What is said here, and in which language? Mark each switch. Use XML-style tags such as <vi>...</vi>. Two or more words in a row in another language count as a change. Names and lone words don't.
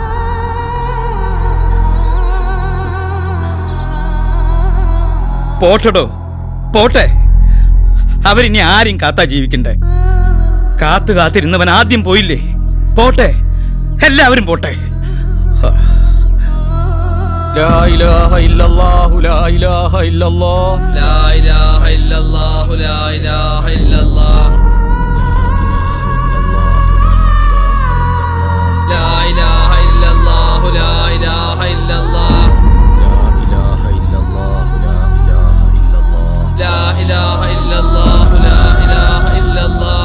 <ml>പോട്ടടോ, പോട്ടെ. അവരിനി ആരും കാത്താ ജീവിക്കണ്ടേ? കാത്തിരുന്നവൻ ആദ്യം പോയില്ലേ? പോട്ടെ, എല്ലാവരും പോട്ടെ.</ml> <ar>لا إله إلا الله لا إله إلا الله لا إله إلا الله لا إله إلا الله لا إله إلا الله لا إله إلا الله لا إله إلا الله لا إله إلا الله</ar>